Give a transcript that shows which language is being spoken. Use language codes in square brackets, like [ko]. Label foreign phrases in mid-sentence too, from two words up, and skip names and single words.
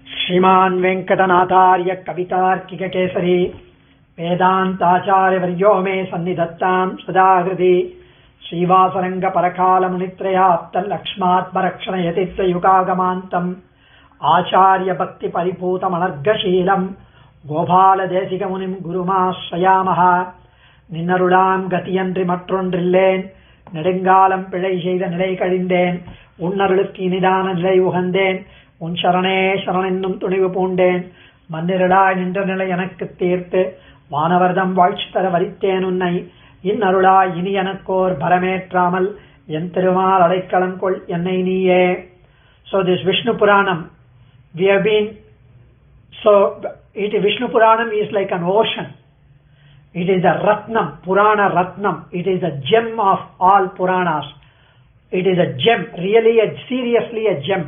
[sa] श्रीमान् वेङ्कटनाथार्य कवितार्किककेसरी वेदान्ताचार्यवर्यो मे सन्निधत्तां सदा हृदि श्रीवासरङ्गपरकालमुनित्रयाप्तलक्ष्मात्मरक्षणयतित्वयुगागमान्तम् आचार्यभक्तिपरिपूतमनर्गशीलम् गोपालदेशिकमुनिम् गुरुमाश्रयामः [ta] நின்னருளாம் கதியன்றி மற்றொன்றில்லேன் நெடுங்காலம் பிழை செய்த நிலை கழிந்தேன் உன்னருளுக்கு இனிதான நிலை உகந்தேன் உன் சரணே சரணென்னும் துணிவு பூண்டேன் மன்னிரளாய் நின்ற நிலை எனக்கு தீர்த்து வானவர்தம் வாழ்ச்சி தர வரித்தேன் உன்னை இன்னருளாய் இனி எனக்கோர் பரமேற்றாமல் என் திருமால் அடைக்கலம் கொள் என்னை நீயே. [en] So this Vishnu Puranam, we have been, Vishnu Puranam is like an ocean. It is a Ratnam, Purana Ratnam. It is a gem of all Puranas. It is a gem, really seriously a gem.